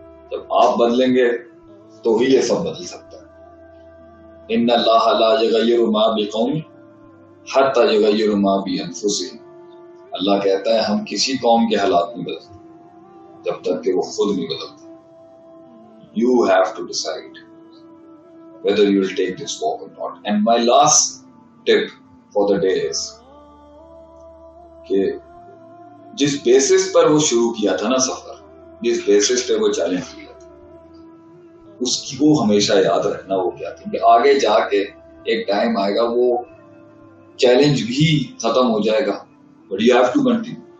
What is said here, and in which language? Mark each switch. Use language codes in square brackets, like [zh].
[ur] جب آپ بدلیں گے تو ہی یہ سب بدل سکتا ہے. [ar] ان اللہ لا یغیر ما بقوم حتی یغیر ما بانفسہم. [ur] اللہ کہتا ہے ہم کسی قوم کے حالات نہیں بدلتے جب تک کہ وہ خود نہیں بدلتے. [en] You have to decide whether you will take this walk or not. And my last tip for the day is [ur] کہ جس بیسس پر وہ شروع کیا تھا نا سفر، جس بیسس پہ وہ چیلنج کیا تھا، اس کی وہ ہمیشہ یاد رکھنا. وہ کیا تھا کہ آگے جا کے ایک ٹائم آئے گا وہ چیلنج بھی ختم ہو جائے گا، [en] but you have to continue.